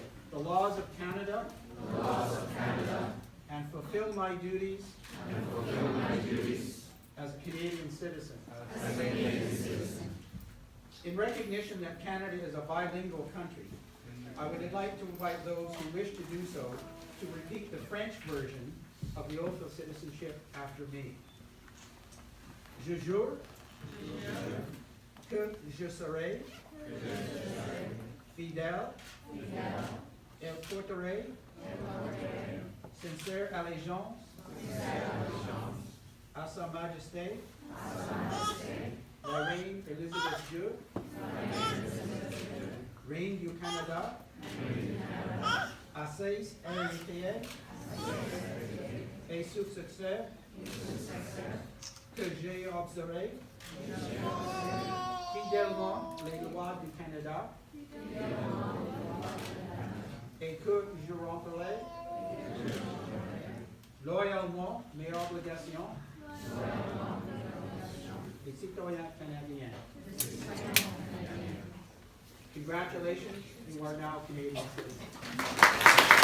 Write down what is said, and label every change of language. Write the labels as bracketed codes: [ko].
[en] the laws of Canada and fulfill my duties as a Canadian citizen. In recognition that Canada is a bilingual country, I would like to invite those who wish to do so to repeat the French version of the oath of citizenship after me. [fr] Je jure que je serai fidèle et porterai sincère allégeance à Sa Majesté, la Reine Elizabeth II, Reine du Canada, à ses héritiers et successeurs, que j'ai observé fidèlement les lois du Canada et que je remplirai loyalement mes obligations de citoyen canadien. [en] Congratulations, you are now Canadian citizens.